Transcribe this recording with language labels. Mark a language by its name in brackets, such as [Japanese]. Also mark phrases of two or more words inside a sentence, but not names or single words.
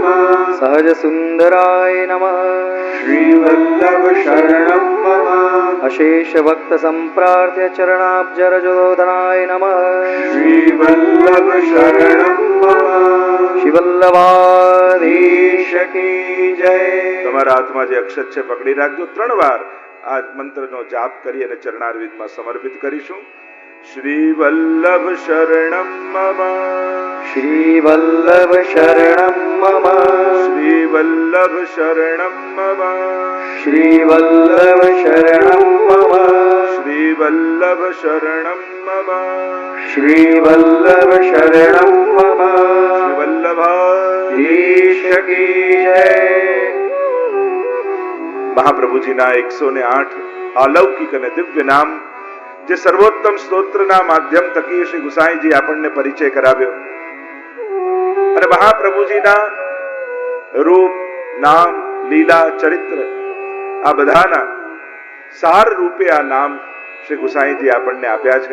[Sanskrit] सहजसुन्दराय नमः। श्रीवल्लभ शरणं मम। अशेषभक्तसम्प्रार्थ्य चरणाब्जरजोधनाय नमः। श्रीवल्लभ शरणं मम। [Hindi] शिवल्लभाधीश की जय। [Gujarati] તમારા હાથમાં જે અક્ષત છે પકડી રાખજો. 3 વાર આ મંત્રનો જાપ કરી અને ચરણારવિંદમાં સમર્પિત કરીશું. [Sanskrit] શ્રી વલ્લભ શરણમ મમ. श्रीवल्लभ शरणं मम। શ્રી વલ્લભ શરણમ મમ. श्रीवल्लभ शरणं मम। શ્રી વલ્લભ શરણમ મમ. श्रीवल्लभ शरणं मम। [Hindi] શ્રી વલ્લભાધીશ ईश की जय। [Gujarati] મહાપ્રભુજીના 108 અલૌકિક અને દિવ્ય નામ, જે સર્વોત્તમ સ્તોત્રના માધ્યમ થકી શ્રી ગુસાઈજી આપણને પરિચય કરાવ્યો અને મહાપ્રભુજીના રૂપ, નામ, લીલા, ચરિત્ર આ બધાના સાર રૂપે આ નામ શ્રી ગુસાઈજી આપણને આપ્યા છે.